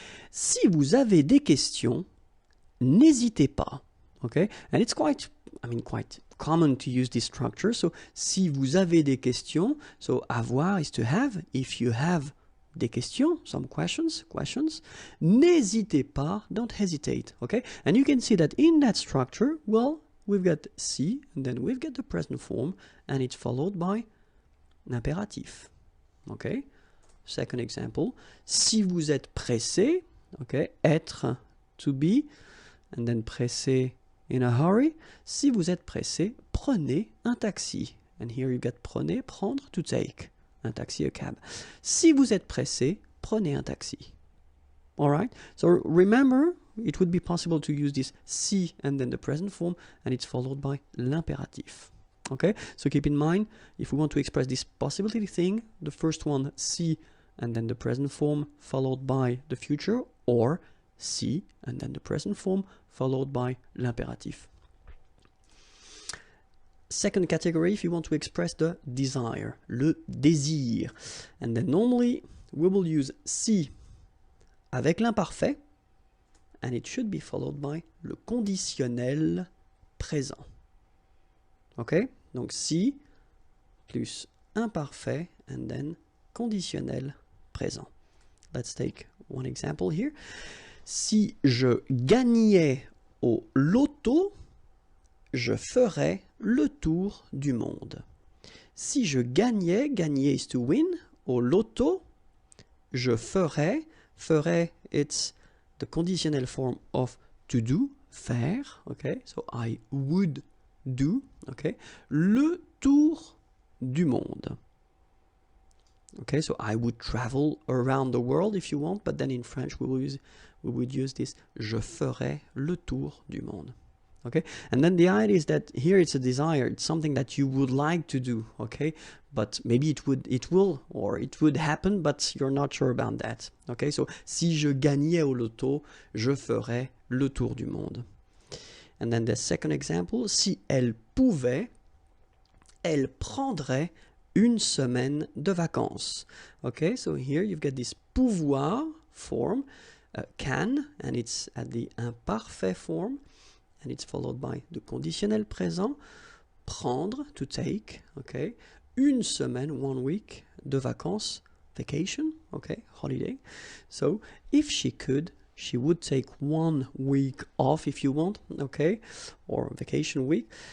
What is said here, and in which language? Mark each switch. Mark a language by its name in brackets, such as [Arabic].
[French] Si vous avez des questions, n'hésitez pas. [English] Okay? And it's quite common to use this structure. So, [French] si vous avez des questions, [English] so avoir is to have. If you have [French] des questions, [English] some questions, [French] n'hésitez pas, [English] don't hesitate. Okay? And you can see that in that structure, well, we've got si, and then we've got the present form, and it's followed by l'impératif. Okay? Second example, [French] si vous êtes pressé, [English] okay, être, to be, and then pressé, in a hurry. [French] Si vous êtes pressé, prenez un taxi. [English] And here you get [French] prenez, prendre, [English] to take. [French] Un taxi, [English] a cab. [French] Si vous êtes pressé, prenez un taxi. [English] All right? So remember, it would be possible to use this si and then the present form, and it's followed by l'impératif. Okay? So keep in mind, if we want to express this possibility thing, the first one, si, and then the present form followed by the future, or si, and then the present form followed by l'impératif. Second category, if you want to express the desire, le désir. And then normally, we will use si avec l'imparfait, and it should be followed by le conditionnel présent. Ok? Donc si plus imparfait, and then conditionnel présent. Let's take one example here. [French] Si je gagnais au loto, je ferais le tour du monde. Si je gagnais, [English] gagner is to win, [French] au loto, je ferais, [English] it's the conditional form of to do, faire, okay, so I would do, okay, [French] le tour du monde. [English] Okay, so I would travel around the world if you want, but then in French we would use this, [French] je ferais le tour du monde. [English] Okay, and then the idea is that here it's a desire, it's something that you would like to do, okay, but maybe it would happen, but you're not sure about that. Okay, so [French] si je gagnais au loto, je ferais le tour du monde. [English] And then the second example, [French] si elle pouvait, elle prendrait une semaine de vacances. [English] Okay, so here you've got this pouvoir form, can, and it's at the imparfait form, and it's followed by the conditionnel présent. Prendre, to take, okay. [French] Une semaine, [English] 1 week, [French] de vacances, [English] vacation, okay, holiday. So if she could, she would take 1 week off if you want, okay, or vacation week.